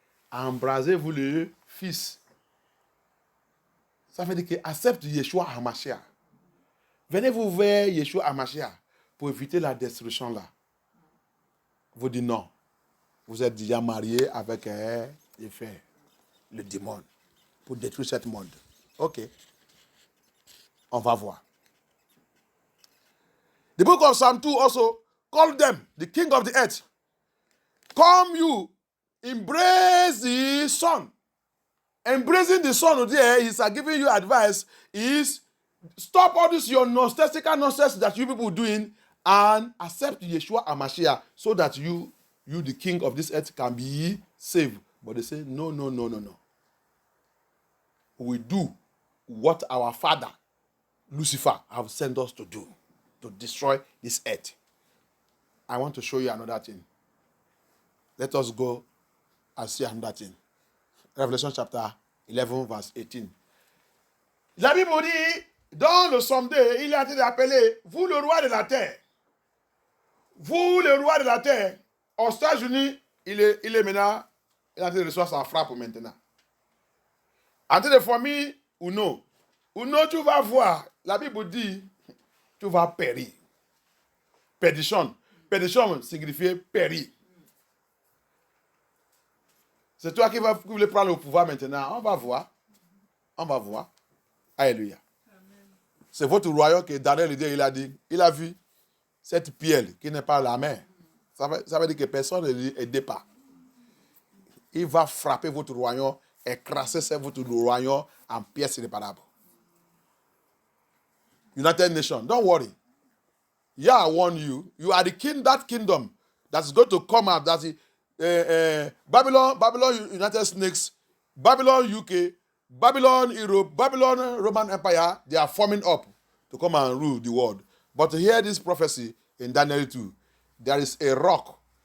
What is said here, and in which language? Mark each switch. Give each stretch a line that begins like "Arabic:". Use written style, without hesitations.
French: Embrasez-vous le Fils. Ça veut dire que accepte Yeshua HaMashiach. venez-vous vers Yeshua Hamashiach pour éviter la destruction là. Vous dites non. Vous êtes déjà marié avec le démon pour détruire ce monde. Ok. On va voir.
English: The book of Psalm 2 also called them the king of the earth. Come you, embrace the son. Embracing the son there is giving you advice is stop all this your nonsensical nonsense that you people doing and accept Yeshua Hamashiach so that you the king of this earth can be saved. But they say no. We do what our father Lucifer have sent us to do, to destroy this earth. I want to show you another thing. Let us go and see another thing. Revelation chapter 11, verse 18.
French: La Bible dit, dans le psaume 2, il a été appelé, vous le roi de la terre. Vous le roi de la terre. Aux États-Unis, il est maintenant, il a été recevoir sa frappe maintenant. En train de famille ou non. Ou non, tu vas voir. La Bible dit, tu vas périr. Perdition. Perdition signifie périr. C'est toi qui voulais prendre le pouvoir maintenant. On va voir. Alléluia. C'est votre royaume que Daniel il a dit. Il a vu cette pierre qui n'est pas la mer. Ça veut dire que personne ne l'aide pas. Il va frapper votre royaume, écraser votre royaume en pièces irréparables.
English: United Nations, don't worry. Yeah, I warn you. You are the king, that kingdom that's going to come out. That's Babylon, United Snakes, Babylon, UK, Babylon, Europe, Babylon, Roman Empire. They are forming up to come and rule the world. But to hear this prophecy in Daniel 2, there is a rock.